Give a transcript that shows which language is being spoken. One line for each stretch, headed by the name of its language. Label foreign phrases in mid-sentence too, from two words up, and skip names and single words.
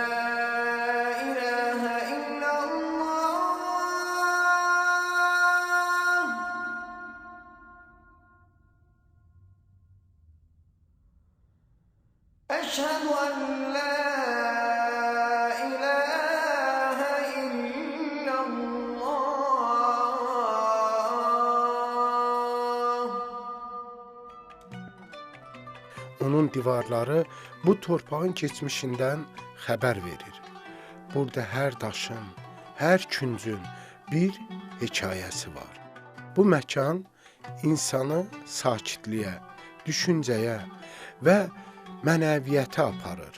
Arabic: إله إلا الله أشهد أن لا إله إلا الله.
Azerbaijani: Onun divarları bu torpağın keçmişindən xəbər verir. Burada hər daşın, hər küncün bir hekayəsi var. Bu məkan insanı sakitliyə, düşüncəyə və mənəviyyətə aparır.